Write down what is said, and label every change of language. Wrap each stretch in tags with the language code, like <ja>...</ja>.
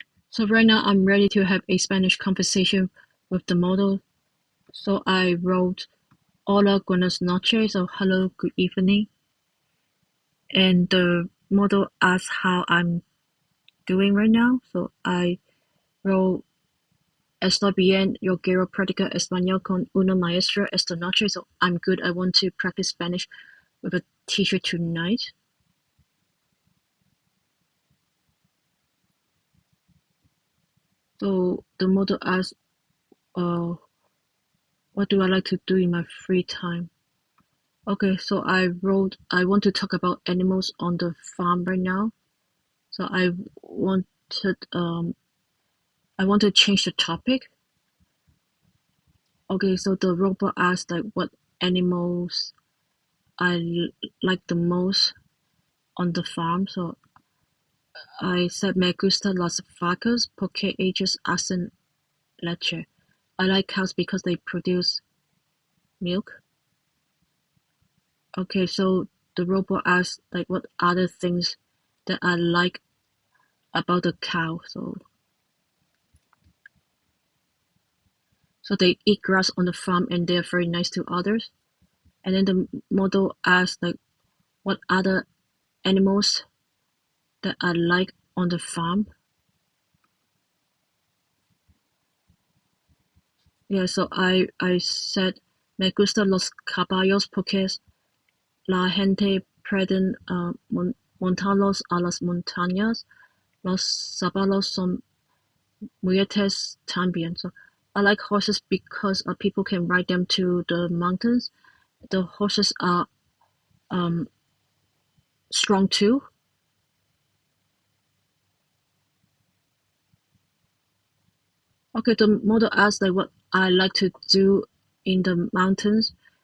<en>So right now I'm ready to have a Spanish conversation with the model. So I wrote</en> <es>Hola, buenas noches,</es> <en>or hello, good evening. And the model asks how I'm doing right now. So I wrote</en> <es>Estoy bien, yo quiero practicar español con una maestra esta noche.</es> <en>So I'm good. I want to practice Spanish with a teacher tonight. So the model asks, what do I like to do in my free time? Okay, so I wrote, I want to talk about animals on the farm right now. So I want to change the topic. Okay, so the robot asked like what animals I like the most on the farm. So I said</en> <es>me gusta las vacas porque ellas hacen leche.</es> <en>I like cows because they produce milk. Okay, so the robot asked like what other things that I like about the cow. So they eat grass on the farm and they're very nice to others. And then the model asked like what other animals that I like on the farm. Yeah, so I said</en> <es>me gusta los caballos porque la gente pueden montarlos a las montañas. Los zapalos son mujeres también.</es> <en>So I like horses because people can ride them to the mountains. The horses are strong too. Okay, the model asked like what I like to do in the mountains.</en>